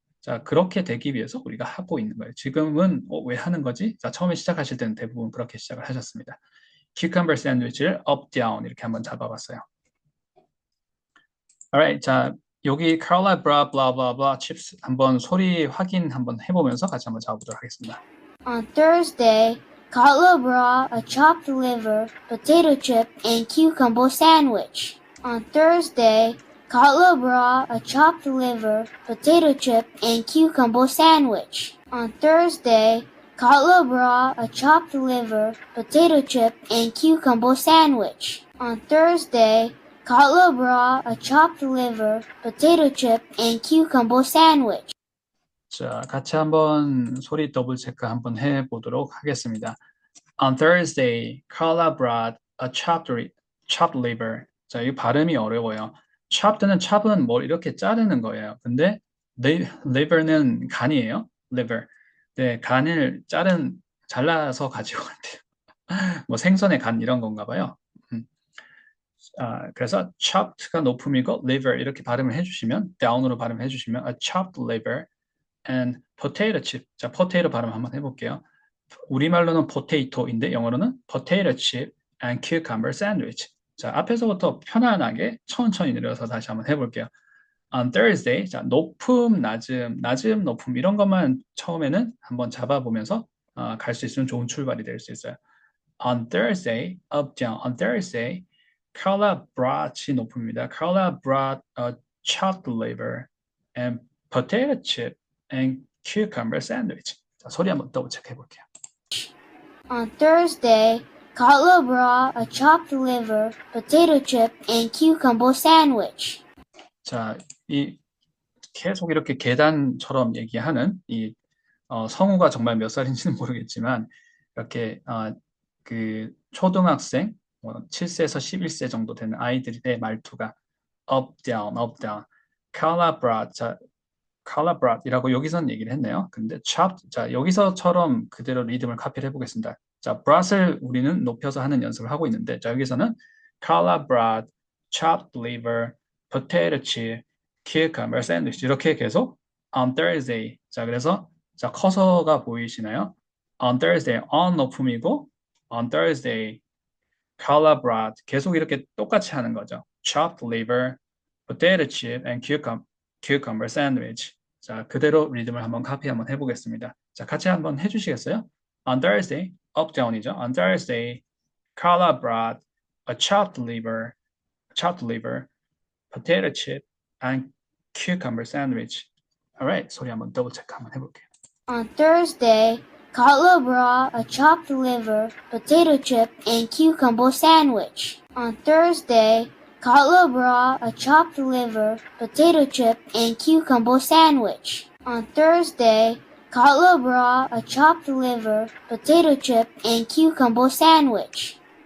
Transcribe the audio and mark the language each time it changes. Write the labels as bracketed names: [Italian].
[Korean] 자, 그렇게 되기 위해서 우리가 하고 있는 거예요. 지금은 왜 하는 거지? 자, 처음에 시작하실 때는 대부분 그렇게 시작을 하셨습니다. cucumber 샌드위치를 up, down 이렇게 한번 잡아봤어요. Alright, 자, 여기 Carla blah blah blah blah chips 한번 소리 확인 한번 해보면서 같이 한번 잡아보도록 하겠습니다. [English] On Thursday, Carla brought a chopped liver, potato chip, and cucumber sandwich. On Thursday, Carla brought a chopped liver, potato chip, and cucumber sandwich. On Thursday, Carla brought a chopped liver, potato chip, and cucumber sandwich. On Thursday, Carla brought a chopped liver, potato chip, and cucumber sandwich. [Korean] 자, 같이 한번 소리 더블 체크 한번 해보도록 하겠습니다. [English] On Thursday, Carla brought a chopped liver. [Korean] 자, 이 발음이 어려워요. chopped는 chop은 뭘 이렇게 자르는 거예요. 근데 liver는 간이에요. [English] liver. [Korean] 네, 간을 잘라서 가지고 왔대요. 뭐 생선의 간 이런 건가 봐요. 그래서 chopked가 높음이고 liver 이렇게 발음을 해주시면 down으로 발음해 주시면 [English] a chopped liver and potato chip. [Korean] 자, potato 발음 한번 해볼게요. 우리말로는 potato인데 영어로는 [English] potato chip and cucumber sandwich. [Korean] 자, 앞에서부터 편안하게 천천히 내려서 다시 한번 해볼게요. [English] On Thursday, [Korean] 자, 높음, 낮음, 높음 이런 것만 처음에는 한번 잡아보면서 갈 수 있으면 좋은 출발이 될 수 있어요. [English] On Thursday, up, down. On Thursday, Carla brought이 [Korean] 높음입니다. [English] Carla brought a chopped liver and potato chip and cucumber sandwich. [Korean] 자, 소리 한번 더블 체크해 볼게요. [English] On Thursday, Carla brought a chopped liver, potato chip, and cucumber sandwich. [Korean] 자, 이 계속 이렇게 계단처럼 얘기하는 이 성우가 정말 몇 살인지는 모르겠지만 이렇게 그 초등학생 7세에서 11세 정도 되는 아이들의 말투가 [English] up down up down Carla brought [Korean] 자 Carla brought이라고 여기선 얘기를 했네요. 근데 chopped 자 여기서처럼 그대로 리듬을 카피를 해보겠습니다. 자 brought을 우리는 높여서 하는 연습을 하고 있는데 자 여기서는 [English] Carla brought chopped liver, potato chip, cucumber sandwich [Korean] 이렇게 계속 on Thursday 자 그래서 자 커서가 보이시나요? [English] On Thursday on [Korean] 높음이고 [English] on Thursday Carla brought [Korean] 계속 이렇게 똑같이 하는 거죠. [English] chopped liver, potato chip, and cucumber sandwich. [Korean] 자, 그대로 리듬을 한번 카피 한번 해보겠습니다. 자, 같이 한번 해주시겠어요? [English] On Thursday, up down이죠. On Thursday, Carla brought a chopped liver, potato chip, and cucumber sandwich. [Korean] Alright, 소리 한번 더블 체크 한번 해볼게요. [English] On Thursday, Carla brought a chopped liver, potato chip, and cucumber sandwich. On Thursday, Carla brought a chopped liver, potato chip, and cucumber sandwich. On Thursday, Carla brought a chopped liver, potato chip, and cucumber sandwich.